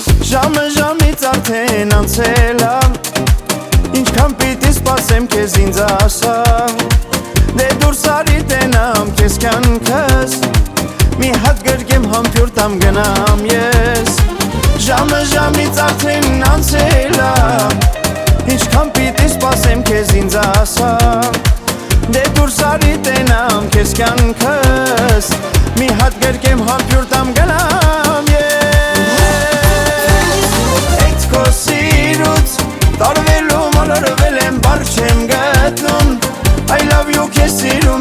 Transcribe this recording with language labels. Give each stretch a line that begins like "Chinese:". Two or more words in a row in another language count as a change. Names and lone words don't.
Armenian: Ժամը ժամից արդեն անցել ա Ինչքան պիտի սպասեմ քեզ ինձ ասա Դե դուրս արի տենամ քեզ կյանքս Մի հատ գրկեմ համբյուր տամ գնամ ես Ժամը ժամից արդեն անցել ա Ինչքան պիտի սպասեմ քեզ ինձ ասա Դե դուրս արի տենամ քեզ կյանքս Մի հատ գրկեմ համբյուր տամ գնամ ես Այդ քո սիրուց տարվելու մոլորվել եմ բառ չեմ գտնում
English: I love you
Armenian: քեզ սիրում